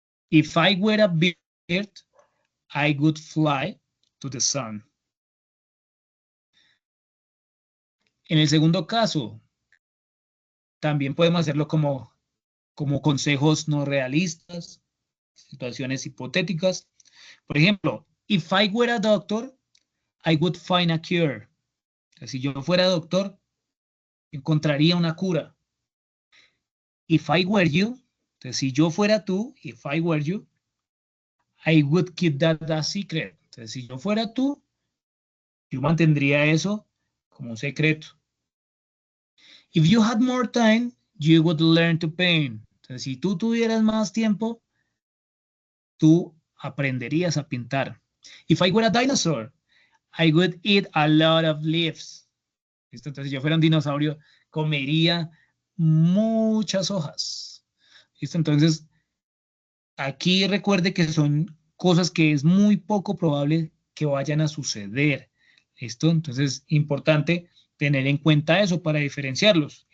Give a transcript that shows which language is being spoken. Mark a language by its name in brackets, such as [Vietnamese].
[English] If I were a bird, I would fly to the sun. [Spanish] En el segundo caso, también podemos hacerlo como consejos no realistas, situaciones hipotéticas. Por ejemplo, [English] if I were a doctor, I would find a cure. [Spanish] O sea, si yo fuera doctor, encontraría una cura. [English] If I were you, [Spanish] entonces si yo fuera tú, [English] if I were you, I would keep that a secret. [Spanish] Entonces si yo fuera tú, yo mantendría eso como un secreto. [English] If you had more time, you would learn to paint. [Spanish] Entonces si tú tuvieras más tiempo, tú aprenderías a pintar. [English] If I were a dinosaur, I would eat a lot of leaves. [Spanish] ¿Listo? Entonces, si yo fuera un dinosaurio, comería muchas hojas. ¿Listo? Entonces, aquí recuerde que son cosas que es muy poco probable que vayan a suceder. ¿Listo? Entonces, importante tener en cuenta eso para diferenciarlos.